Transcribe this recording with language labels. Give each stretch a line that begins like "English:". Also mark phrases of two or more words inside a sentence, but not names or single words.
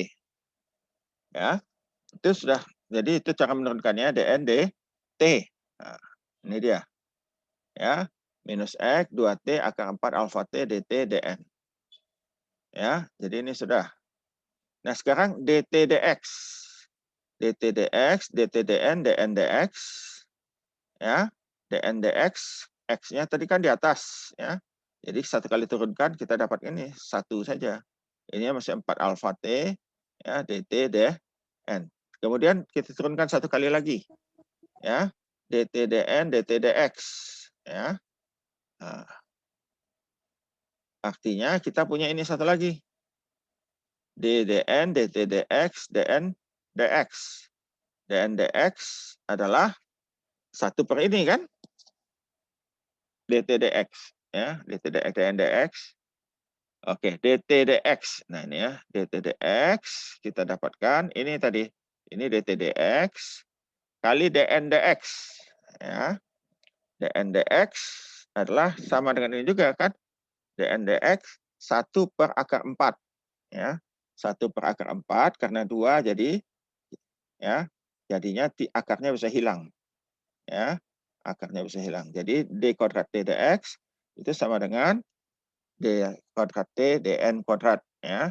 Indonesian: Ya. Itu sudah, jadi itu cara menurunkannya dn dt. Nah, ini dia. Ya. Minus x 2t akar 4 alfa t dt dn. Ya, jadi ini sudah. Nah, sekarang dt dx. dt dx, dt dn, dn dx, ya. dn dx, x-nya tadi kan di atas, ya. Jadi satu kali turunkan kita dapat ini satu saja. Ini masih 4 alfa t, ya, dt dn. Kemudian kita turunkan satu kali lagi, ya. dt dn, dt dx, ya. Nah, artinya kita punya ini satu lagi. ddn, dt dx, dn dx. dn dx adalah 1 per ini kan? dt dx, ya. dt dx, dn dx. Oke, dt dx. Nah, ini, ya, dt dx kita dapatkan ini tadi. Ini dt dx kali dn dx, ya. dn dx adalah sama dengan ini juga kan? dn dx 1 per akar 4, ya. 1 per akar 4 karena 2 jadi, ya, jadinya akarnya bisa hilang, ya. Akarnya bisa hilang. Jadi d kuadrat t dx itu sama dengan d kuadrat t dn kuadrat, ya.